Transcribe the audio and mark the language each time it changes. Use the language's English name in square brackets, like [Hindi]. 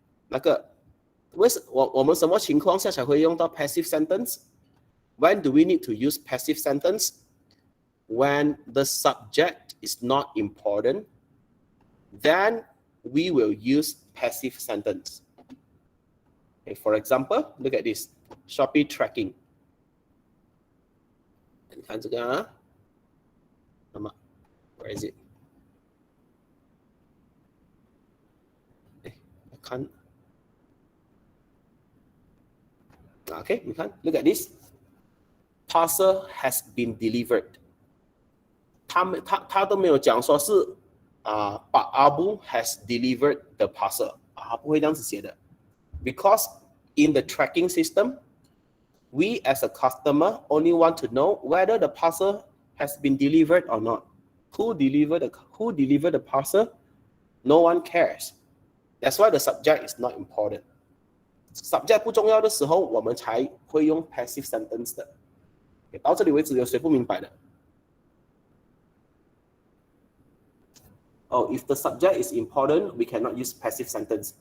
[Chinese] 那个我们什么情况下才会用到 passive sentence？ [English] When do we need to use passive sentence? When the subject is not important, then we will use passive sentence. Okay, for example, look at this. Shopee tracking. [Chinese] 你看这个啊，那么 [English] where is it? [Chinese] 我看 Okay, 你看 [English] look at this. Parcel has been delivered. [Chinese] 他都没有讲说是 [English] but Abu has delivered the parcel [Chinese] 不会这样子写的 [English] because in the tracking system we as a customer only want to know whether the parcel has been delivered or not. Who delivered the parcel? No one cares. That's why the subject is not important. [Chinese] Subject 不重要的时候我们才会用 passive sentence 的。到这里为止有谁不明白的？ [English] Oh, if the subject is important, we cannot use passive sentence.